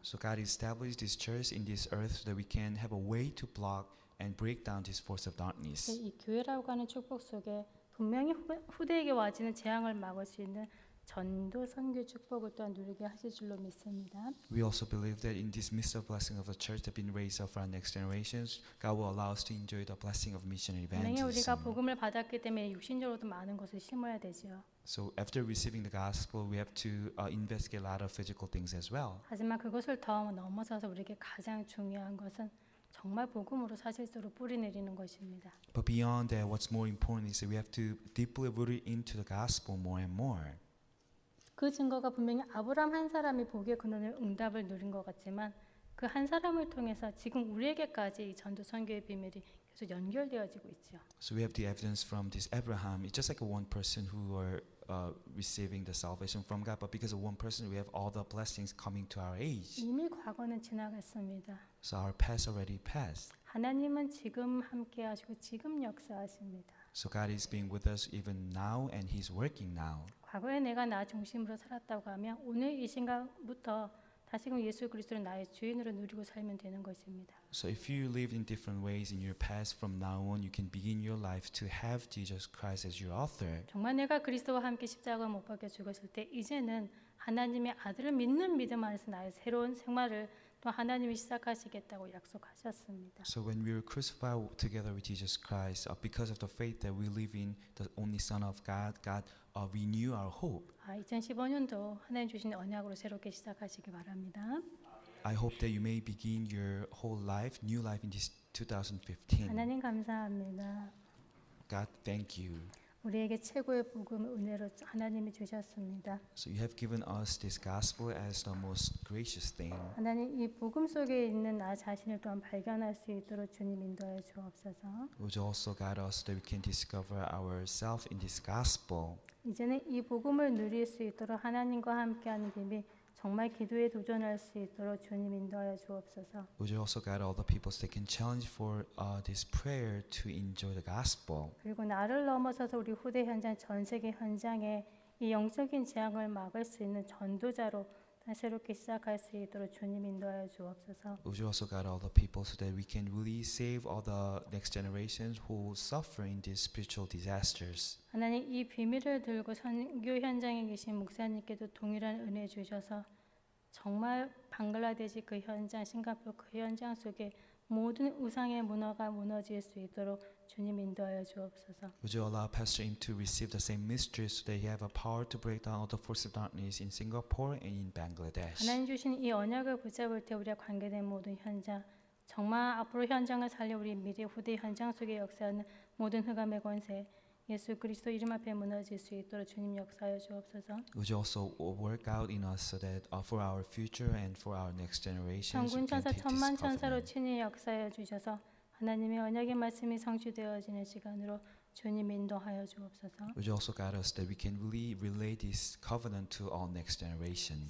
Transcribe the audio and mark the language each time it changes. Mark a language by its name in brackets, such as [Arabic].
[English] So God established this church in this earth so that we can have a way to block and break down this force of darkness. [Korean] 이 교회라고 하는 축복 속에 분명히 후대에게 와지는 재앙을 막을 수 있는 전도 선교 축복을 또한 누리게 하실 줄로 믿습니다. [English] We also believe that in this midst of blessing of the church that been raised up for our next generations, God will allow us to enjoy the blessing of mission and [Korean] 분명히 우리가 [English] evangelism. [Korean] 복음을 받았기 때문에 육신적으로도 많은 것을 심어야 되죠. [English] So after receiving the gospel, we have to investigate a lot of physical things as well. [Korean] 하지만 그것을 더 넘어서서 우리에게 가장 중요한 것은 정말 복음으로 사실적으로 뿌리 내리는 것입니다. [English] But beyond that, what's more important is that we have to deeply root it into the gospel more and more. [Korean] 그 증거가 분명히 아브라함 한 사람이 보기에 그는 응답을 누린 것 같지만 그 한 사람을 통해서 지금 우리에게까지 이 전도 선교의 비밀이 계속 연결되어지고 있죠. [English] So we have the evidence from this Abraham. It's just like one person who are receiving the salvation from God, but because of one person, we have all the blessings coming to our age. [Korean] 이미 과거는 지나갔습니다. [English] So our past already passed. [Korean] 하나님은 지금 함께 하시고 지금 역사하십니다. [English] So God is being with us even now, and He's working now. [Korean] 과거에 내가 나 중심으로 살았다고 하면 오늘 이 순간부터 다시금 예수 그리스도를 나의 주인으로 누리고 살면 되는 것입니다. [English] So if you lived in different ways in your past, from now on you can begin your life to have Jesus Christ as your author. [Korean] 정말 내가 그리스도와 함께 십자가 못 박혀 죽었을 때 이제는 하나님의 아들을 믿는 믿음 안에서 나의 새로운 생활을 또 하나님이 시작하시겠다고 약속하셨습니다. [English] So when we were crucified together with Jesus Christ, because of the faith that we live in the only Son of God, God renew our hope. [Korean] 2015년도 하나님 주신 언약으로 새롭게 시작하시기 바랍니다. [English] I hope that you may begin your whole life, new life in this 2015. [Korean] 하나님 감사합니다. [English] God, thank you. [Korean] 우리에게 최고의 복음을 은혜로 하나님이 주셨습니다. [English] So you have given us this gospel as the most gracious thing. [Korean] 하나님 이 복음 속에 있는 나 자신을 또한 발견할 수 있도록 주님 인도하여 주옵소서. [English] Would you also guide us that we can discover ourselves in this gospel? [Korean] 이제는 이 복음을 누릴 수 있도록 하나님과 함께하는 비밀 정말 기도에 도전할 수 있도록 주님 인도하여 주옵소서. [English] Would you also guide all the people so they can challenge for this prayer to enjoy the gospel? [Korean] 그리고 나를 넘어서서 우리 후대 현장 전 세계 현장에 이 영적인 재앙을 막을 수 있는 전도자로 새롭게 시작할 수 있도록 주님 인도하여 주옵소서. [English] Would you also guide all the people so that we can really save all the next generations who suffer in these spiritual disasters? [Korean] 하나님 이 비밀을 들고 선교 현장에 계신 목사님께도 동일한 은혜 주셔서 정말 방글라데시 그 현장, 싱가포르 그 현장 속에 모든 우상의 문화가 무너질 수 있도록 주님 인도하여 주옵소서. [English] Would you allow Pastor Im to receive the same mysteries so that he have a power to break down all the forces of darkness in Singapore and in Bangladesh? [Korean] 하나님 주신 이 언약을 붙잡을 때 우리가 관계된 모든 현장, 정말 앞으로 현장을 살려 우리 미래 후대 현장 속에 역사하는 모든 흑암의 권세, 예수 그리스도 이름 앞에 무너질 수 있도록 주님 역사하여 주옵소서. [English] Would you also work out in us so that for our future and for our next generations we [Korean] 천군 천사 [English] take [Korean] 천만 [English] this [Korean] 천사로 친히 역사하여 주셔서 하나님의 언약의 말씀이 성취되어지는 시간으로 주님 인도하여 주옵소서. [English] Would you also guide us that we can really relay this covenant to all next generations?